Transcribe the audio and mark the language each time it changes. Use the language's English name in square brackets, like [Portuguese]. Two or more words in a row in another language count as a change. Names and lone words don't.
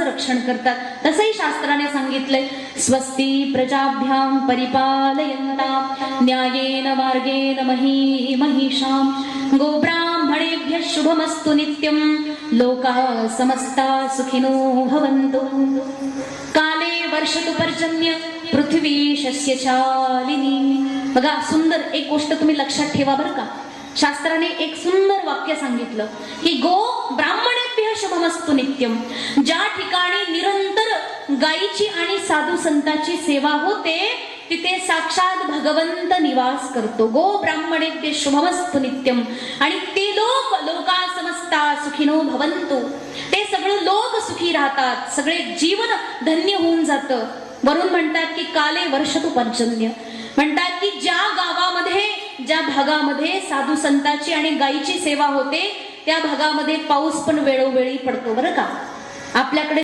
[Marathi] रक्षण करतात. तसंही शास्त्राने सांगितलंय, [Sanskrit] स्वस्ति प्रजाभ्यां परिपालयन्तां न्यायेन मार्गेण महिषां गोब्राह्मणेभ्यः शुभमस्तु नित्यं लोकाः समस्ता सुखिनो भवन्तु. काले वर्षतु पर्जन्य पृथ्वी शस्यशालिनी. [Marathi] बघा, सुंदर एक गोष्ट तुम्ही लक्षात ठेवा बरं का. शास्त्राने एक सुंदर वाक्य सांगितलं की [Sanskrit] गो ब्राह्मणेभ्यः शुभमस्तु नित्यम. [Marathi] ज्या ठिकाणी निरंतर गायीची आणि साधू संतांची सेवा होते तिथे साक्षात भगवंत निवास करतो. [Sanskrit] गो ब्राह्मणेभ्यः शुभमस्तु नित्यम. [Marathi] आणि ते [Sanskrit] लोक लोका समस्ता सुखिनो भवन्तु. [Marathi] ते सगळे लोक सुखी राहतात, सगळे जीवन धन्य होऊन जातं. वरून म्हणतात की [Sanskrit] काले वर्षतु पर्जन्य. [Marathi] म्हणतात की ज्या गावामध्ये ज्या भागामध्ये साधू संतांची आणि गायीची सेवा होते त्या भागामध्ये पाऊस पण वेळोवेळी पडतो बरं का. आपल्याकडे